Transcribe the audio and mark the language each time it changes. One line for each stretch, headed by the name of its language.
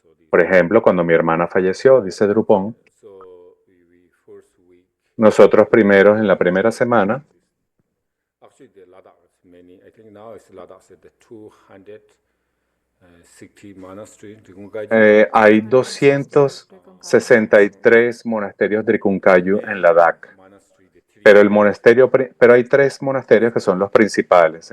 Spanish: Por ejemplo, cuando mi hermana falleció, dice Drupon,
English: So we first week.
Spanish: nosotros primeros en la primera semana
English: Actually, the Ladakh is many. I think now it's Ladakh is the 260 monastery.
Spanish: hay 263 monasterios Drikunkhayu en Ladakh, pero hay 3 monasterios que son los principales.